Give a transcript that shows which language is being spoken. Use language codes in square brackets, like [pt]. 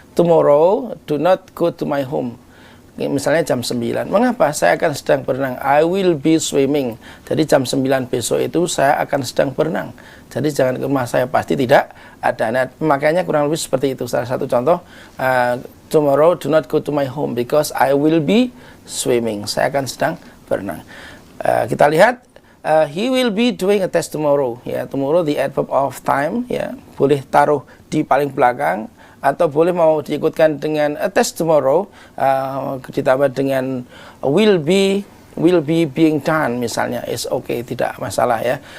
[en] Tomorrow do not go to my home. [id] Misalnya jam 9. Mengapa? Saya akan sedang berenang. [en] I will be swimming. [id] Jadi jam 9 besok itu saya akan sedang berenang. Jadi jangan ke rumah saya, pasti tidak ada. Nah, makanya kurang lebih seperti itu. Salah satu contoh, [en] tomorrow do not go to my home because I will be swimming. [id] Saya akan sedang berenang. [en] Kita lihat, he will be doing a test tomorrow. [id] Ya, [en] tomorrow the adverb of time [id] ya, boleh taruh di paling belakang, atau boleh mau diikutkan dengan a test tomorrow, ditambah dengan [en] will be being done [id] misalnya, [en] is okay, [id] tidak masalah ya.